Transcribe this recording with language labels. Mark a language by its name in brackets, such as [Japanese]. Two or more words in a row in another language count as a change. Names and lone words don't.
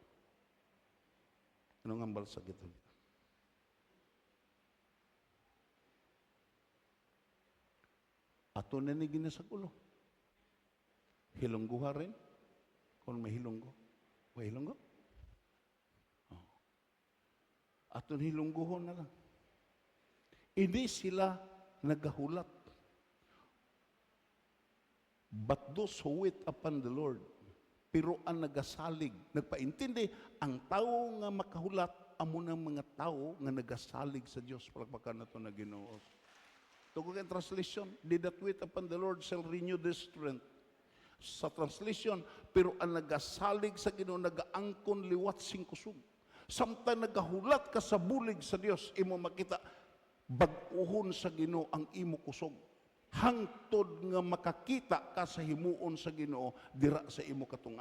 [Hiligaynon] Anong hambal sa gito? Ato na ni ginasagulo. Hilongguha rin. Kung may hilonggo. May hilonggo? Oh. Ato hilongguhon na lang. Hindi sila nagahulat. [English] But those who wait upon the Lord, [Hiligaynon] pero ang nagasalig, nagpaintindi, ang tao nga makahulat, amo ng mga tao nga nagasalig sa Diyos. Palakpakan na ito na Ginoo. Tungkol ang [English] translation, they that wait upon the Lord shall renew their strength. [Hiligaynon] Sa translation, pero ang nagasalig sa Ginoo, nagaangkon liwat sing kusog. Samtang nagahulat ka sa bulig sa Dios, imo makita, bag-uhon sa Ginoo ang imo kusog. hangtod nga makakita ka sa himuon sa Ginoo dira sa imo katungan.